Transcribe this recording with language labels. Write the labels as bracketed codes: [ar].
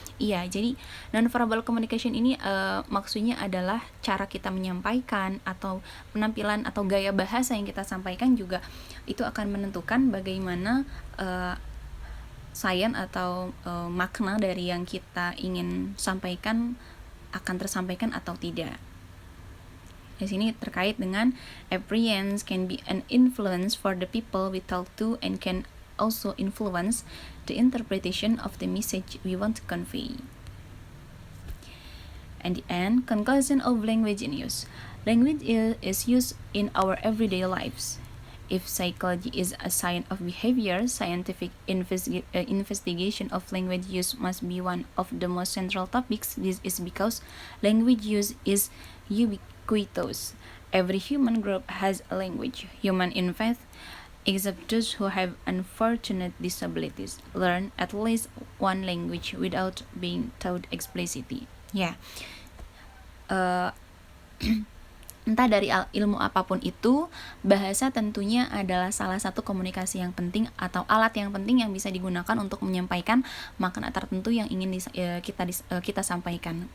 [id] Iya, jadi nonverbal communication ini maksudnya adalah cara kita menyampaikan atau penampilan atau gaya bahasa yang kita sampaikan juga itu akan menentukan bagaimana sains atau makna dari yang kita ingin sampaikan akan tersampaikan atau tidak. Di sini terkait dengan [en] appearance can be an influence for the people we talk to and can also influence the interpretation of the message we want to convey. And the end, conclusion of language in use. Language is used in our everyday lives. If psychology is a science of behavior, scientific investigation of language use must be one of the most central topics. This is because language use is ubiquitous. Every human group has a language. Human, in fact, except those who have unfortunate disabilities, learn at least one language without being taught explicitly. [id] Ya, entah dari ilmu apapun itu, bahasa tentunya adalah salah satu komunikasi yang penting atau alat yang penting yang bisa digunakan untuk menyampaikan makna tertentu yang ingin kita sampaikan.